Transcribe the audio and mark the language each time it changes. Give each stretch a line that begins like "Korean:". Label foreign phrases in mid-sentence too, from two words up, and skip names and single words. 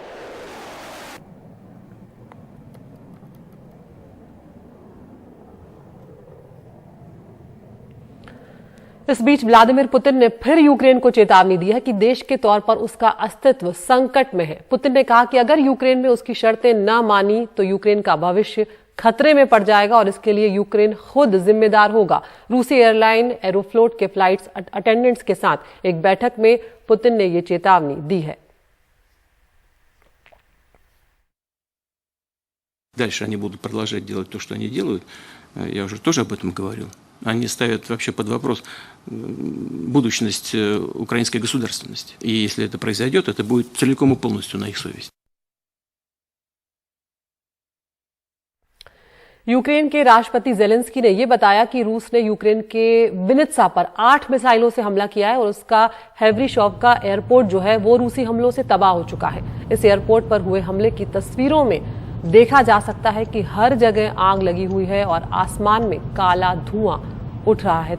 Hindi: इस बीच व्लादिमीर पुतिन ने फिर यूक्रेन को चेतावनी दी है कि देश के तौर पर उसका अस्तित्व संकट में है। पुतिन ने कहा कि अगर यूक्रेन में उसकी शर्तें न मानी तो यूक्रेन का भविष्य खतरे में पड़ जाएगा और इसके लिए यूक्रेन खुद जिम्मेदार होगा। रूसी एयरलाइन एरोफ्लोट के
English: flights attendants
Hindi: के साथ एक बैठक में पुतिन ने ये चेतावनी दी है।
Russian: Дальше они будут продолжать делать то, что они делают. Я уже тоже об этом говорил. Они ставят вообще под вопрос будущность украинской государственности. И если это произойдет, это будет целиком и полностью на их совести.
Hindi: यूक्रेन के राष्ट्रपति जेलेंस्की ने यह बताया कि रूस ने यूक्रेन के विनित्सा पर 8 मिसाइलों से हमला किया है और उसका हेवरीशॉव का एयरपोर्ट जो है वो रूसी हमलों से तबाह हो चुका है। इस एयरपोर्ट पर हुए हमले की तस्वीरों में देखा जा सकता है कि हर जगह आग लगी हुई है और आसमान में काला धुआं उठ रहा है।